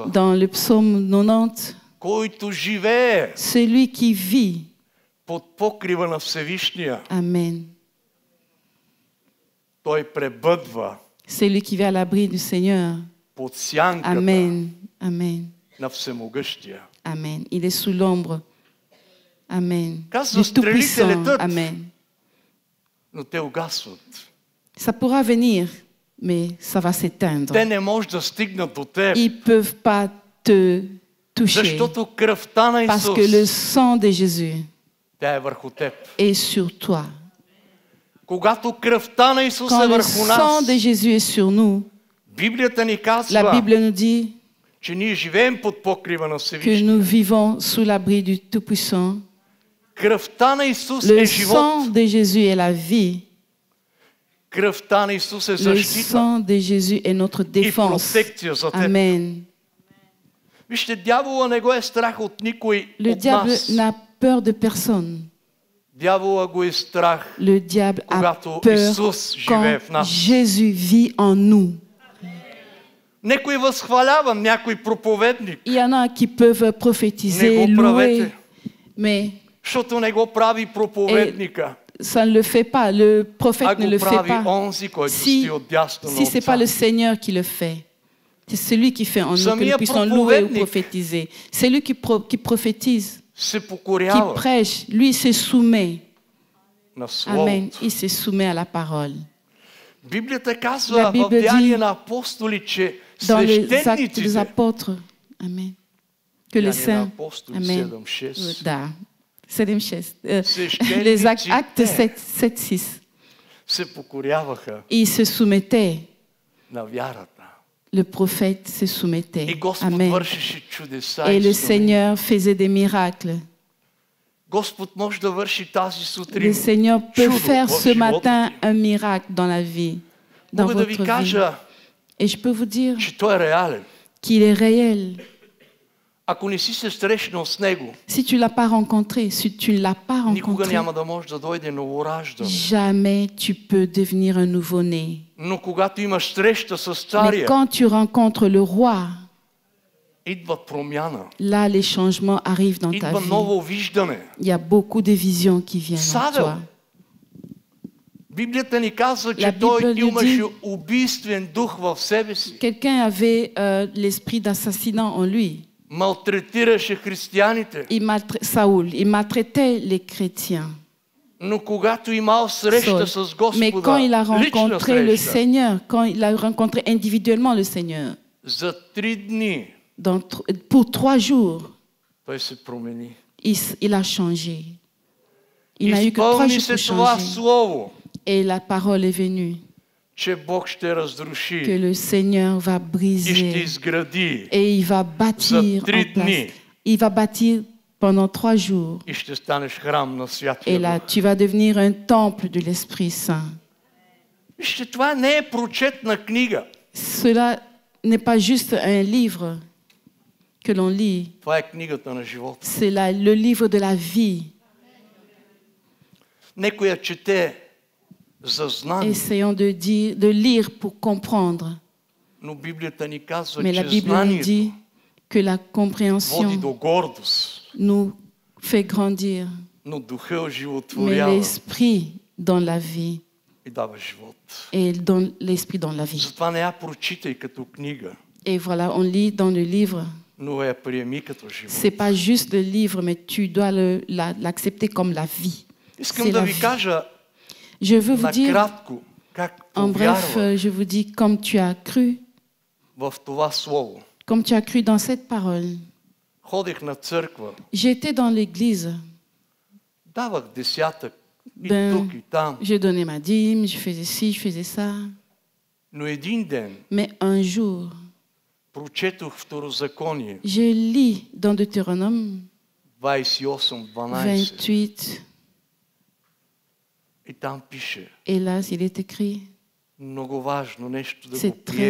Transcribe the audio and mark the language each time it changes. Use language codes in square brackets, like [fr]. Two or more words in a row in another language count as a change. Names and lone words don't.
[fr] Dans le psaume 90, [bg] който живее [fr] celui qui vit, [bg] под покрива на Всевишния, Amen, той пребъдва [fr] celui qui vit à l'abri du Seigneur, [bg] под сянката Amen, Amen, на Всемогъщия. [fr] Amen. Il est sous l'ombre, Amen, [bg] Казва, [fr] du [bg] стрелите [fr] Tout-Puissant, [bg] летят, Amen. но те угасват. [fr] Ça pourra venir, mais ça va s'éteindre. [bg] Те не може да стигнат до теб, [fr] Ils ne peuvent pas te toucher [bg] защото кръвта на [fr] parce que le [bg] Исус, [fr] sang de Jésus [bg] тя е върху теб. [fr] est sur toi. [bg] Когато кръвта на Исус е [fr] Quand le [bg] върху нас, [fr] sang de Jésus est sur nous, [bg] Библията ни [fr] la [bg] казва, [fr] Bible nous dit [bg] че ние живеем под покрива на [fr] que [bg] Всевишния. [fr] nous vivons sous l'abri du Tout-Puissant. [bg] Кръвта на Исус [fr] Le [bg] е живот. [fr] sang de Jésus est la vie. [bg] Кръвта на Исус е [fr] Le [bg] защита [fr] sang de Jésus est notre [bg] и [fr] défense. [bg] протекция за теб. Amen. Вижте, дявола не го е страх от никой [fr] Le [bg] от [fr] diable [bg] нас. [fr] n'a peur de personne. [bg] Дявола го е страх, [fr] Le diable a [bg] когато [fr] peur [bg] Исус живее в [fr] quand [bg] нас. [fr] Jésus vit en nous. [bg] Некой възхвалява, някой проповедник, [fr] Il y en a qui peuvent prophétiser, [bg] Не го [fr] louer, [bg] правете. [fr] mais [bg] защото не го прави проповедника, [fr] ça ne le fait pas. Le [bg] а [fr] prophète ne [bg] го [fr] le fait [bg] прави [fr] pas. [bg] онзи, който [fr] Si, [bg] стои отдясно [fr] si [bg] на [fr] ce n'est pas le [bg] Отца. [fr] Seigneur qui le fait, c'est celui qui fait en nous que [bg] Самия [fr] nous puissions louer ou [bg] проповедник [fr] prophétiser. C'est lui qui prophétise, [bg] се [fr] qui [bg] покорява [fr] prêche. Lui se soumet. [bg] на Amen. Словото. [fr] Il se soumet à la parole. [bg] Библията [fr] La [bg] казва в [fr] Bible [bg] Деяния [fr] dit [bg] на апостоли, че [fr] Dans les actes des [bg] свещениците, [fr] apôtres, Amen, que les [bg] Деяния на [fr] saints, [bg] апостоли Amen, 7:6, [fr] da, 7:6, les [bg] свещениците [fr] actes 7:6, [bg] се покоряваха [fr] ils se soumettaient, [bg] на вярата. [fr] le prophète se soumettait, [bg] И Господ Amen, вършеше чудеса [fr] et le [bg] и знамения. [fr] Seigneur faisait des miracles. [bg] Господ може да върши тази [fr] Le [bg] сутрин [fr] Seigneur peut [bg] чудо [fr] faire [bg] в [fr] ce [bg] живота [fr] matin [bg] ти. [fr] un miracle dans la vie, dans [bg] Мога да ви [fr] votre vie. [bg] кажа, [fr] Et je peux vous dire [bg] че той е реален. [fr] qu'il est réel. [bg] Ако не си се срещнал с него, [fr] Si tu ne l'as pas rencontré, si tu ne l'as pas [bg] никога [fr] rencontré, [bg] няма да може да дойде новораждан. [fr] jamais tu peux devenir un nouveau-né. [bg] Но когато имаш среща с [fr] Mais [bg] царя, [fr] quand tu rencontres le roi, [bg] идва промяна, [fr] là les changements arrivent dans ta [bg] идва [fr] vie. [bg] ново виждане. [fr] Il y a beaucoup de visions qui viennent en [bg] Савел, [fr] toi. [bg] Библията ни казва, [fr] La [bg] че [fr] Bible [bg] той [fr] nous [bg] имаше [fr] dit- [bg] убийствен дух в себе си. [fr] Quelqu'un avait l'esprit d'assassinat en lui. [bg] Малтретираше християните. [fr] Saoul, il maltraitait les chrétiens. [bg] Но когато имал среща [fr] Saul. [bg] с [fr] Mais quand il a [bg] Господа, лична [fr] rencontré le [bg] среща, [fr] Seigneur, quand il a rencontré individuellement le Seigneur, [bg] за 3 дни [fr] pour 3 jours, [bg] той се промени. [fr] il a changé. Il n'a eu que 3 [bg] Изпълни [fr] jours [bg] се [fr] pour [bg] това [fr] changer. [bg] слово, [fr] Et la parole est venue. [bg] че Бог ще разруши [fr] que le Seigneur va [bg] и ще [fr] briser [bg] изгради [fr] et il va bâtir [bg] За 3 [fr] en place. [bg] дни. [fr] Il va bâtir pendant 3 jours. [bg] и ще станеш храм на [fr] Et [bg] Святия [fr] là, [bg] Дух. [fr] tu vas devenir un temple de l'Esprit Saint. [bg] Вижте, това не е прочетна книга. [fr] Cela n'est pas juste un livre que l'on lit. [bg] Това е книгата на живота. [fr] C'est le livre de la vie. [bg] Некоя чете за знание, [fr] Essayons de lire pour comprendre. [bg] но Библията ни казва, [fr] Mais la [bg] че [fr] Bible nous [bg] знанието [fr] dit que la [bg] води [fr] compréhension [bg] до гордост, [fr] nous fait grandir. [bg] но духа [fr] Mais [bg] оживотворява [fr] l'Esprit dans la vie [bg] и дава живот. [fr] et donne l'Esprit dans la vie. [bg] Затова не я прочитай като книга, [fr] Et voilà, on lit dans le livre. [bg] но я приеми като живот. [fr] C'est pas juste le livre, mais tu dois l'accepter comme la vie. [bg] Искам [fr] C'est [bg] да [fr] la [bg] ви [fr] vie. [bg] кажа [fr] Je veux vous dire, [bg] накратко как [fr] en bref, [bg] повярвах [fr] je vous dis, comme tu as cru, [bg] в това слово. [fr] comme tu as cru dans cette parole. [bg] Ходих на църква, [fr] J'étais dans l'église, [bg] давах десятък и [fr] Ben, [bg] тук и там, [fr] je donnais ma dîme, je faisais ci, je faisais ça. [bg] но един ден [fr] Mais un jour, [bg] прочетох Второзаконие [fr] je lis dans Deutéronome [bg] 28:12 [fr] 28, [bg] и там пише [fr] et là, il est écrit, [bg] много важно нещо да го [fr] c'est très